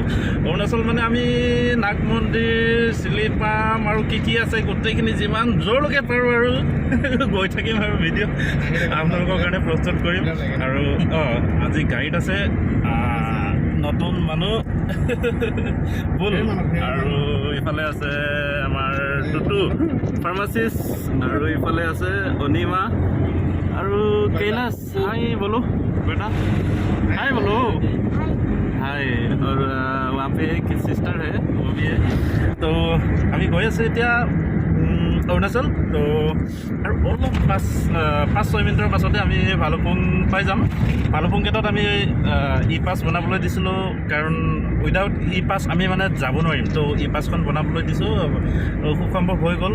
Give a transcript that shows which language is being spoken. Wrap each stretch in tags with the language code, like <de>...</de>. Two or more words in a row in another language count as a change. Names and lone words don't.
<as>অৰুণাচল মানে আমি নাগ মন্দিৰ, চিলিপাম আৰু কি আছে গোটেইখিনি যিমান য'ৰলৈকে পাৰোঁ আৰু গৈ থাকিম আৰু ভিডিঅ' আপোনালোকৰ কাৰণে প্ৰস্তুত কৰিম। আৰু আজি গাড়ীত আছে নতুন মানুহ বুল, আৰু ইফালে আছে আমাৰ টুটু ফাৰ্মাচিষ্ট, আৰু ইফালে আছে অনিমা আৰু कैलाश।</as> <hi>हाय बोलो बेटा, हाय बोलो हाय। और वहाँ पे एक सिस्टर है, वो भी है।</hi> <as>तो আমি গৈ আছোঁ এতিয়া অৰুণাচল। তো আৰু অলপ 5-6 মিনিটৰ পাছতে আমি ভালুকপুং পাই যাম। ভালুকপুং গেটত আমি ই পাছ বনাবলৈ দিছিলোঁ, কাৰণ</as> <en>without e pass</en> <as>আমি মানে যাব নোৱাৰিম। তো ই পাছখন বনাবলৈ দিছোঁ, খুব সম্ভৱ হৈ গ'ল।</as>